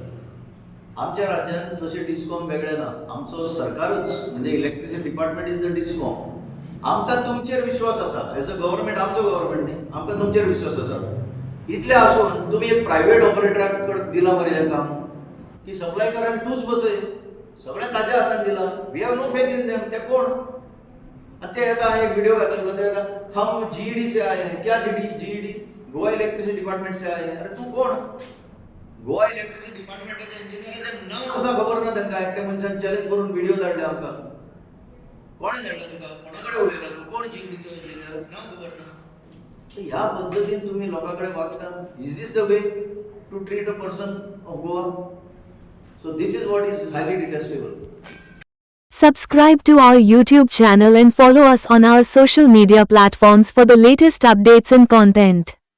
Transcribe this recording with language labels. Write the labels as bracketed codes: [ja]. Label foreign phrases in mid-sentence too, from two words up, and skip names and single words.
[kok] आमच्या राज्यान तशें डिस्कॉम वेगळें ना. आमचो सरकारच म्हणजे [en] Electricity Department is the DISCOM. [kok] आमकां तुमचेर विश्वास आसा. [en] As a government [kok] आमचो गव्हर्नमेंट न्ही, आमकां तुमचेर विश्वास आसा. इतलें आसून तुमी एक प्रायव्हेट ऑपरेटराक कडेन दिलां मरे हें काम की सप्लाय कर आनी तूंच बसय. सगळें ताज्या हातान दिलां. [en] We have no faith in them. [kok] ते कोण? आनी ते येता एक व्हिडिओ घातलेलो ते येता [hi] हम GED से आए हैं. क्या GED? गोवा इलेक्ट्रिसिटी डिपार्टमेंट से आए हैं. [kok] अरे तूं कोण? गोवा इलेक्ट्रिसिटी डिपार्टमेंटाचे इंजिनियराचें नांव सुद्दां खबर ना तांकां. एकट्या मनशान चॅलेंज करून व्हिडिओ धाडले आमकां. कोणे धाडला तुका? कोणा कडेन उलयला तूं? कोण GEDचो इंजिनियर? नांव खबर ना. ह्या पद्दतीन तुम्ही लोकांकडे वागता. [en] Is this the way to treat a person of Goa? So this is what is highly detestable. Subscribe to our YouTube channel and follow us on our social media platforms for the latest updates and content.